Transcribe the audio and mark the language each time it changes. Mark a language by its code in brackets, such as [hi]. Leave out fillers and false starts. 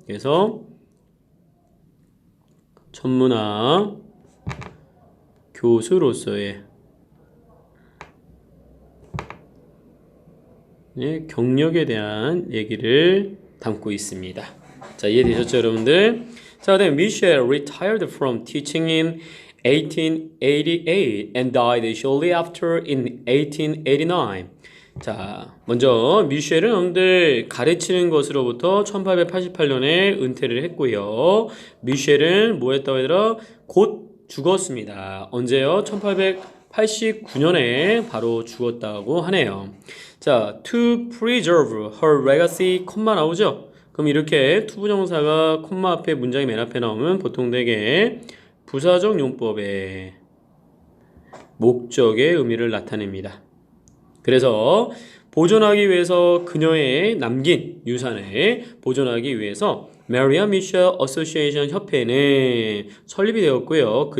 [ko] 그래서 천문학 교수로서의 경력에 대한 얘기를 담고 있습니다. 자, 이해되셨죠, 여러분들? [en] 자, then Michelle retired from teaching in 1888 and died shortly after in 1889. [ko] 자, 먼저 미셸은 여러분들 가르치는 것으로부터 1888년에 은퇴를 했고요. 미셸은 뭐 했다고 하더라? 곧 죽었습니다. 언제요? 1889년에 바로 죽었다고 하네요. [en] 자, to preserve her legacy, [ko] 콤마 나오죠? 그럼 이렇게 투부정사가 콤마 앞에 문장이 맨 앞에 나오면 보통 되게 부사적 용법의 목적의 의미를 나타냅니다. 그래서 보존하기 위해서 그녀의 남긴 유산을 보존하기 위해서 Maria Mitchell Association 협회는 설립이 되었고요.